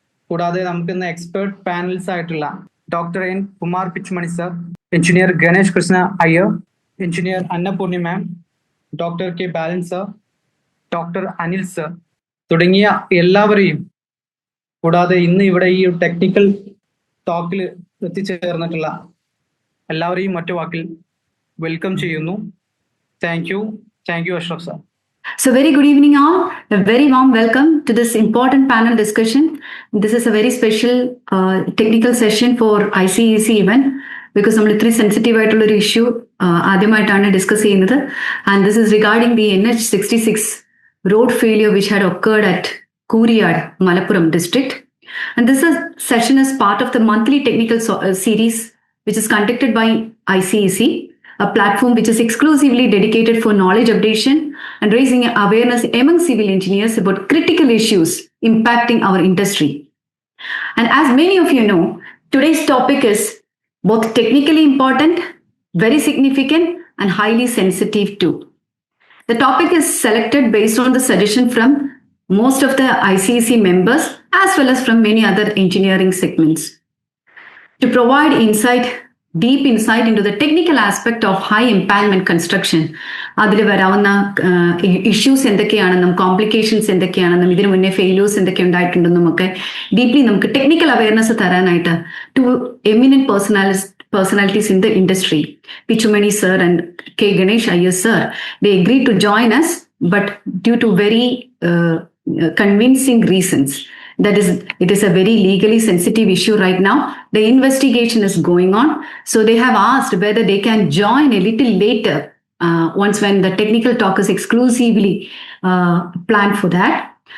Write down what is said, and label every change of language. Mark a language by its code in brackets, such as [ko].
[ml] കൂടാതെ നമുക്കിന്ന് expert panels ആയിട്ടുള്ള doctor N Kumar പിച്ചുമണി sir, engineer Ganesh Krishna Iyer, engineer Annapoorni മാം, ഡോക്ടർ K ബാലൻ സർ, ഡോക്ടർ അനിൽ സർ തുടങ്ങിയ എല്ലാവരെയും, കൂടാതെ ഇന്ന് ഇവിടെ ഈ ടെക്നിക്കൽ ടോക്കിൽ എത്തിച്ചേർന്നിട്ടുള്ള എല്ലാവരെയും ഒറ്റ വാക്കിൽ വെൽക്കം ചെയ്യുന്നു. [en] Thank you Ashraf sir. So very good evening all. A very warm welcome to this important panel discussion. This is a very special technical session for ICEC event because [ml] നമ്മൾ ഇത്രയും സെൻസിറ്റീവ് ആയിട്ടുള്ള ഒരു issue ആദ്യമായിട്ടാണ് discuss ചെയ്യുന്നത്. [en] And this is regarding the NH66 road failure which had occurred at Kuriyad, Malappuram district. And this session is part of the monthly technical series which is conducted by ICEC, a platform which is exclusively dedicated for knowledge updation and raising awareness among civil engineers about critical issues impacting our industry. And as many of you know, today's topic is both technically important, very significant, and highly sensitive too. The topic is selected based on the suggestion from most of the ICEC members as well as from many other engineering segments. To provide insight deep insight into the technical aspect of high embankment construction. [ml] അതിൽ വരാവുന്ന issues എന്തൊക്കെയാണെന്നും complications എന്തൊക്കെയാണെന്നും ഇതിനു മുന്നേ failures എന്തൊക്കെ ഉണ്ടായിട്ടുണ്ടെന്നും ഒക്കെ deeply നമുക്ക് technical awareness തരാനായിട്ട് [en] Two eminent personalities in the industry, Pichumani sir and K. Ganesh Iyer sir, they agreed to join us, but due to very convincing reasons. That is, it is a very legally sensitive issue right now. The investigation is going on. So they have asked whether they can join a little later, once when the technical talk is exclusively planned for that.